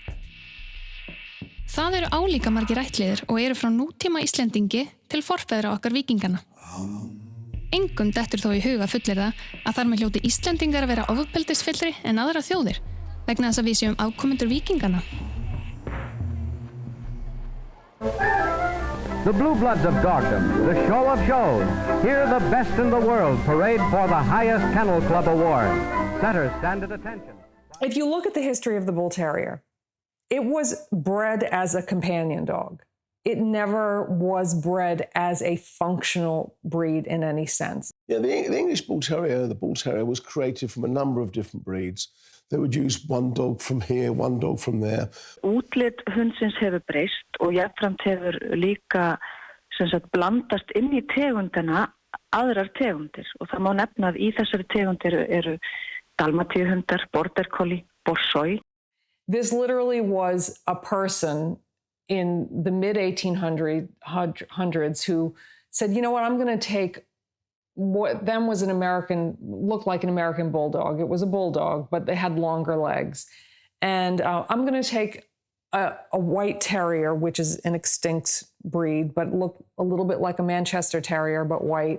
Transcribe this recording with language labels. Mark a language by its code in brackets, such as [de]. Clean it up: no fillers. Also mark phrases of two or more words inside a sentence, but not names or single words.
[is] Það eru álíka margir ættliðir og eru frá nútíma Íslendingi til forfeðra okkar víkingana. Engum dettur þó í huga fullyrða að þar með hljóti Íslendingar að vera ofbeldisfyllri en aðra þjóðir, vegna þess að við séum afkomendur víkingana. [en] The Blue Bloods of Dogdom, the show of shows. Here the best in the world parade for the highest Kennel Club award. Setters stand at attention. If you look at the history of the Bull Terrier, it was bred as a companion dog. It never was bred as a functional breed in any sense. Yeah, the English Bull Terrier, the Bull Terrier, was created from a number of different breeds. They would use one dog from here, one dog from there. [is] Útlit hundsins hefur breyst og jafnframt hefur líka blandast inn í tegundina aðrar tegundir. Og það má nefna að í þessari tegundir eru dalmatíuhundar, border collie, borsoi. [en] This literally was a person in the mid-1800s who said, you know what, I'm going to take what then was looked like an American bulldog. It was a bulldog, but they had longer legs. And I'm going to take a white terrier, which is an extinct breed, but looked a little bit like a Manchester Terrier, but white.